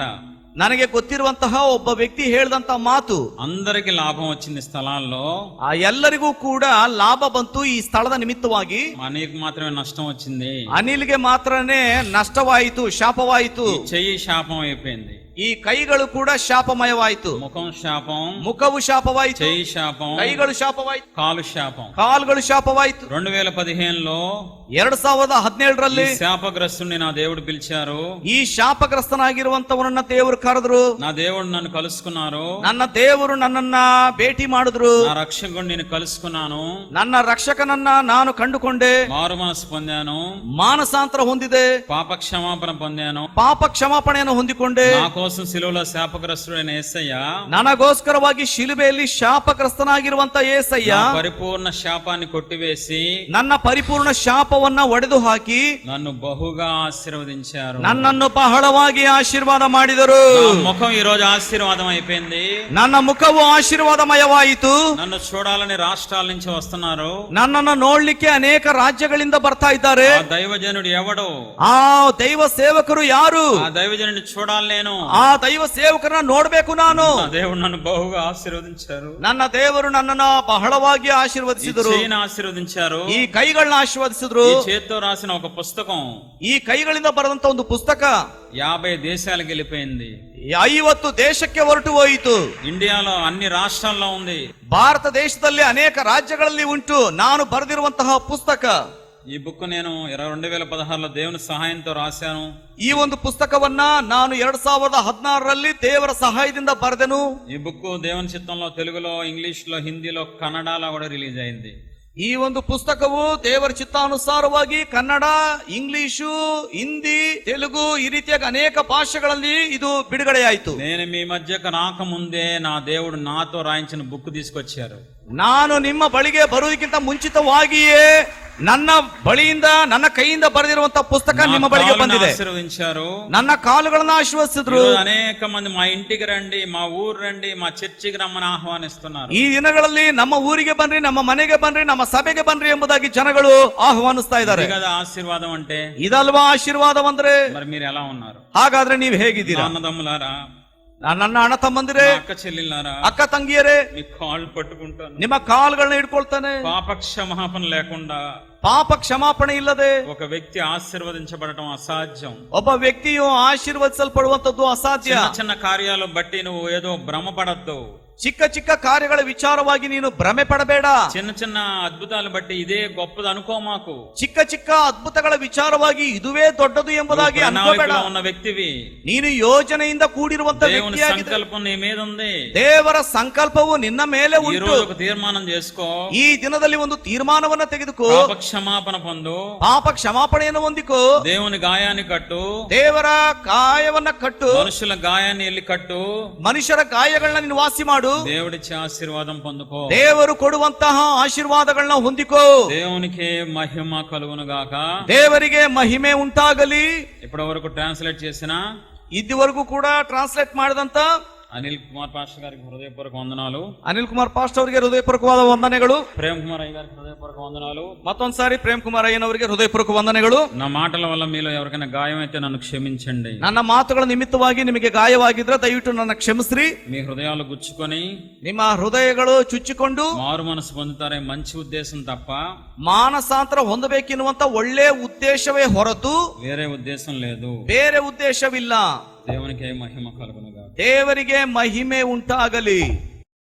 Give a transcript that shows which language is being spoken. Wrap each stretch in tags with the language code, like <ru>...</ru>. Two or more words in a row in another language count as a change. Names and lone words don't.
<kn>ನನಗೆ ಗೊತ್ತಿರುವಂತಹ ಒಬ್ಬ ವ್ಯಕ್ತಿ ಹೇಳಿದಂತ ಮಾತು,</kn> <te>అందరికి లాభం వచ్చింది స్థలాల్లో,</te> <kn>ಆ ಎಲ್ಲರಿಗೂ ಕೂಡ ಲಾಭ ಬಂತು ಈ ಸ್ಥಳದ ನಿಮಿತ್ತವಾಗಿ.</kn> <te>మనకి మాత్రమే నష్టం వచ్చింది.</te> <kn>ಅನಿಲ್ಗೆ ಮಾತ್ರನೇ ನಷ್ಟವಾಯಿತು, ಶಾಪವಾಯಿತು.</kn> <te>ఈ చెయ్యి శాపం అయిపోయింది,</te> <kn>ಈ ಕೈಗಳು ಕೂಡ ಶಾಪಮಯವಾಯಿತು.</kn> <te>ముఖం శాపం,</te> <kn>ಮುಖವು ಶಾಪವಾಯಿತು,</kn> <te>చెయ్యి శాపం,</te> <kn>ಕೈಗಳು ಶಾಪವಾಯಿತು,</kn> <te>కాలు శాపం.</te> <kn>ಕಾಲುಗಳು ಶಾಪವಾಯಿತು.</kn> <te>2015లో</te> <kn>2017ರಲ್ಲಿ</kn> <te>శాపగ్రస్తుని నా దేవుడు పిలిచారు.</te> <kn>ಈ ಶಾಪಗ್ರಸ್ತನಾಗಿರುವಂತವನನ್ನ ದೇವರು ಕರೆದ್ರು.</kn> <te>నా దేవుడు నన్ను కలుసుకున్నారు.</te> <kn>ನನ್ನ ದೇವರು ನನ್ನನ್ನ ಭೇಟಿ ಮಾಡಿದ್ರು.</kn> <te>నా రక్షకుడు నేను కలుసుకున్నాను.</te> <kn>ನನ್ನ ರಕ್ಷಕನನ್ನ ನಾನು ಕಂಡುಕೊಂಡೆ.</kn> <te>మారు మనసు పొందాను.</te> <kn>ಮಾನಸಾಂತರ ಹೊಂದಿದೆ.</kn> <te>పాప క్షమాపణ పొందాను.</te> <kn>ಪಾಪ ಕ್ಷಮಾಪಣೆಯನ್ನು ಹೊಂದಿಕೊಂಡೆ.</kn> <te>నా కోసం సిలువలో శాపగ్రస్తుడైన యేసయ్య</te> <kn>ನನಗೋಸ್ಕರವಾಗಿ ಶಿಲುಬೆಯಲ್ಲಿ ಶಾಪಗ್ರಸ್ತನಾಗಿರುವಂತ యేసయ్ಯ</kn> <te>పరిపూర్ణ శాపాన్ని కొట్టివేసి</te> <kn>ನನ್ನ ಪರಿಪೂರ್ಣ ಶಾಪವನ್ನ ಒಡೆದು ಹಾಕಿ</kn> <te>నన్ను బహుగా ఆశీర్వదించారు.</te> <kn>ನನ್ನನ್ನು ಬಹಳವಾಗಿ ಆಶೀರ್ವಾದ ಮಾಡಿದರು.</kn> <te>నా ముఖం ఈ రోజు ఆశీర్వాదం అయిపోయింది.</te> <kn>ನನ್ನ ಮುಖವು ಆಶೀರ್ವಾದಮಯವಾಯಿತು.</kn> <te>నన్ను చూడాలని రాష్ట్రాల నుంచి వస్తున్నారు.</te> <kn>ನನ್ನನ್ನು ನೋಡ್ಲಿಕ್ಕೆ ಅನೇಕ ರಾಜ್ಯಗಳಿಂದ ಬರ್ತಾ ಇದ್ದಾರೆ.</kn> <te>ఆ దైవజనుడు ఎవడు?</te> <kn>ಆ ದೈವ ಸೇವಕರು ಯಾರು?</kn> <te>ఆ దైవజనుడిని చూడాలి నేను.</te> <kn>ಆ ದೈವ ಸೇವಕರನ್ನ ನೋಡ್ಬೇಕು ನಾನು.</kn> <te>నా దేవుడు నన్ను బహుగా ఆశీర్వదించారు.</te> <kn>ನನ್ನ ದೇವರು ನನ್ನನ್ನ ಬಹಳವಾಗಿ ಆಶೀರ್ವದಿಸಿದರು.</kn> <te>ఈ ఆశీర్వదించారు.</te> <kn>ಈ ಕೈಗಳನ್ನ ಆಶೀರ್ವದಿಸಿದ್ರು.</kn> <te>ఈ చేత్తో రాసిన ఒక పుస్తకం</te> <kn>ಈ ಕೈಗಳಿಂದ ಬರೆದಂತ ಒಂದು ಪುಸ್ತಕ</kn> <te>50 దేశాలకు వెళ్ళిపోయింది.</te> <kn>50 ದೇಶಕ್ಕೆ ಹೊರಟು ಹೋಯಿತು.</kn> <te>ఇండియాలో అన్ని రాష్ట్రాల్లో ఉంది.</te> <kn>ಭಾರತ ದೇಶದಲ್ಲಿ ಅನೇಕ ರಾಜ್ಯಗಳಲ್ಲಿ ಉಂಟು ನಾನು ಬರೆದಿರುವಂತಹ ಪುಸ್ತಕ.</kn> <te>ఈ బుక్ నేను 2016లో దేవుని సహాయంతో రాశాను.</te> <kn>ಈ ಒಂದು ಪುಸ್ತಕವನ್ನ ನಾನು 2016ರಲ್ಲಿ ದೇವರ ಸಹಾಯದಿಂದ ಬರೆದೆನು.</kn> <te>ఈ బుక్ దేవుని చిత్తంలో తెలుగులో, ఇంగ్లీష్ లో, హిందీలో, కన్నడలో కూడా రిలీజ్ అయింది.</te> <kn>ಈ ಒಂದು ಪುಸ್ತಕವು ದೇವರ ಚಿತ್ತಾನುಸಾರವಾಗಿ ಕನ್ನಡ, ಇಂಗ್ಲಿಷು, ಹಿಂದಿ, ತೆಲುಗು ಈ ರೀತಿಯಾಗಿ ಅನೇಕ ಭಾಷೆಗಳಲ್ಲಿ ಇದು ಬಿಡುಗಡೆಯಾಯಿತು.</kn> <te>నేను మీ మధ్యకు రాకముందే నా దేవుడు నాతో రాయించిన బుక్ తీసుకొచ్చారు.</te> <kn>ನಾನು ನಿಮ್ಮ ಬಳಿಗೆ ಬರುವುದಕ್ಕಿಂತ ಮುಂಚಿತವಾಗಿಯೇ ನನ್ನ ಬಳಿಯಿಂದ ನನ್ನ ಕೈಯಿಂದ ಬರೆದಿರುವಂತಹ ಪುಸ್ತಕ ನಿಮ್ಮ ಬಳಿಗೆ ಬಂದಿದೆ.</kn> <te>ఆశీర్వదించారు.</te> <kn>ನನ್ನ ಕಾಲುಗಳನ್ನ ಆಶೀರ್ವದಿಸಿದ್ರು.</kn> <te>అనేక మంది మా ఇంటికి రండి, మా ఊరు రండి, మా చర్చికి రమ్మని ఆహ్వానిస్తున్నారు.</te> <kn>ಈ ದಿನಗಳಲ್ಲಿ ನಮ್ಮ ಊರಿಗೆ ಬನ್ರಿ, ನಮ್ಮ ಮನೆಗೆ ಬನ್ರಿ, ನಮ್ಮ ಸಭೆಗೆ ಬನ್ರಿ ಎಂಬುದಾಗಿ ಜನಗಳು ಆಹ್ವಾನಿಸ್ತಾ ಇದ್ದಾರೆ.</kn> <te>ఇది కదా ఆశీర్వాదం అంటే.</te> <kn>ಇದಲ್ವಾ ಆಶೀರ್ವಾದವಂದ್ರೆ?</kn> <te>మరి మీరు ఎలా ఉన్నారు?</te> <kn>ಹಾಗಾದ್ರೆ ನೀವು ಹೇಗಿದ್ದೀರಾ?</kn> <te>అన్నదమ్ములారా,</te> <kn>ನನ್ನ ಅಣ್ಣ ತಮ್ಮಂದಿರೇ,</kn> <te>అక్క చెల్లెళ్ళారా,</te> <kn>ಅಕ್ಕ ತಂಗಿಯರೇ,</kn> <te>మీ కాళ్ళు పట్టుకుంటాను.</te> <kn>ನಿಮ್ಮ ಕಾಲುಗಳನ್ನ ಹಿಡ್ಕೊಳ್ತಾನೆ.</kn> <te>పాప క్షమాపణ లేకుండా</te> <kn>ಪಾಪ ಕ್ಷಮಾಪಣೆ ಇಲ್ಲದೆ</kn> <te>ఒక వ్యక్తి ఆశీర్వదించబడటం అసాధ్యం.</te> <kn>ಒಬ್ಬ ವ್ಯಕ್ತಿಯು ಆಶೀರ್ವದಿಸಲ್ಪಡುವಂತದ್ದು ಅಸಾಧ್ಯ.</kn> <te>చిన్న చిన్న కార్యాలు బట్టి నువ్వు ఏదో భ్రమపడద్దు.</te> <kn>ಚಿಕ್ಕ ಚಿಕ್ಕ ಕಾರ್ಯಗಳ ವಿಚಾರವಾಗಿ ನೀನು ಭ್ರಮೆ ಪಡಬೇಡ.</kn> <te>చిన్న చిన్న అద్భుతాలు బట్టి ఇదే గొప్పది అనుకో మాకు.</te> <kn>ಚಿಕ್ಕ ಚಿಕ್ಕ ಅದ್ಭುತಗಳ ವಿಚಾರವಾಗಿ ಇದುವೇ ದೊಡ್ಡದು ಎಂಬುದಾಗಿ ಅನ್ಕೋಬೇಡ.</kn> <te>ఉన్న వ్యక్తివి,</te> <kn>ನೀನು ಯೋಜನೆಯಿಂದ ಕೂಡಿರುವಂತ</kn> <te>దేవుని</te> <kn>ವ್ಯಕ್ತಿಯಾಗಿದೆ.</kn> <te>సంకల్పం నీ మీద ఉంది.</te> <kn>ದೇವರ ಸಂಕಲ್ಪವು ನಿನ್ನ ಮೇಲೆ</kn> <te>ఈ</te> <kn>ಉಂಟು.</kn> <te>రోజు ఒక తీర్మానం చేసుకో.</te> <kn>ಈ ದಿನದಲ್ಲಿ ಒಂದು ತೀರ್ಮಾನವನ್ನ ತೆಗೆದುಕೋ.</kn> <te>పాప క్షమాపణ పొందు.</te> <kn>ಪಾಪ ಕ್ಷಮಾಪಣೆಯನ್ನು ಹೊಂದಿಕೋ.</kn> <te>దేవుని గాయాన్ని కట్టు.</te> <kn>ದೇವರ ಗಾಯವನ್ನ ಕಟ್ಟು.</kn> <te>మనుషుల గాయాన్ని వెళ్ళి కట్టు.</te> <kn>ಮನುಷ್ಯರ ಗಾಯಗಳನ್ನ ನೀನು ವಾಸಿ ಮಾಡು.</kn> <te>దేవుడిచ్చే ఆశీర్వాదం పొందుకో.</te> <kn>ದೇವರು ಕೊಡುವಂತಹ ಆಶೀರ್ವಾದಗಳನ್ನ ಹೊಂದಿಕೋ.</kn> <te>దేవునికి మహిమ కలుగును గాక.</te> <kn>ದೇವರಿಗೆ ಮಹಿಮೆ ಉಂಟಾಗಲಿ.</kn> <te>ఇప్పటి వరకు ట్రాన్స్లేట్ చేసిన</te> <kn>ಇದುವರೆಗೂ ಕೂಡ ಟ್ರಾನ್ಸ್ಲೇಟ್ ಮಾಡಿದಂತ</kn> <te>అనిల్ కుమార్ పాస్టర్ గారికి హృదయపూర్వక వందనాలు.</te> <kn>ಅನಿಲ್ ಕುಮಾರ್ ಪಾಸ್ಟ್ ಅವರಿಗೆ ಹೃದಯಪೂರ್ವಕವಾದ ವಂದನೆಗಳು.</kn> <te>ప్రేమ్ కుమార్ అయ్య గారికి హృదయపూర్వక వందనాలు.</te> <kn>ಮತ್ತೊಂದ್ಸಾರಿ ಪ್ರೇಮ್ ಕುಮಾರ್ ಅಯ್ಯನವರಿಗೆ ಹೃದಯಪೂರ್ವಕ ವಂದನೆಗಳು.</kn> <te>నా మాటల వల్ల మీలో ఎవరికైనా గాయం అయితే నన్ను క్షమించండి.</te> <kn>ನನ್ನ ಮಾತುಗಳ ನಿಮಿತ್ತವಾಗಿ ನಿಮಗೆ ಗಾಯವಾಗಿದ್ರೆ ದಯವಿಟ್ಟು ನನ್ನ ಕ್ಷಮಿಸ್ರಿ.</kn> <te>మీ హృదయాలు గుచ్చుకొని</te> <kn>ನಿಮ್ಮ ಹೃದಯಗಳು ಚುಚ್ಚಿಕೊಂಡು</kn> <te>మారు మనసు పొందుతారే మంచి ఉద్దేశం తప్ప</te> <kn>ಮಾನಸಾಂತರ ಹೊಂದಬೇಕೆನ್ನುವಂತ ಒಳ್ಳೆ ಉದ್ದೇಶವೇ ಹೊರತು</kn> <te>వేరే ఉద్దేశం లేదు.</te> <kn>ಬೇರೆ ಉದ್ದೇಶವಿಲ್ಲ.</kn> <te>దేవునికి మహిమ కలుగునుగా.</te> <kn>ದೇವರಿಗೆ ಮಹಿಮೆ ಉಂಟಾಗಲಿ.</kn>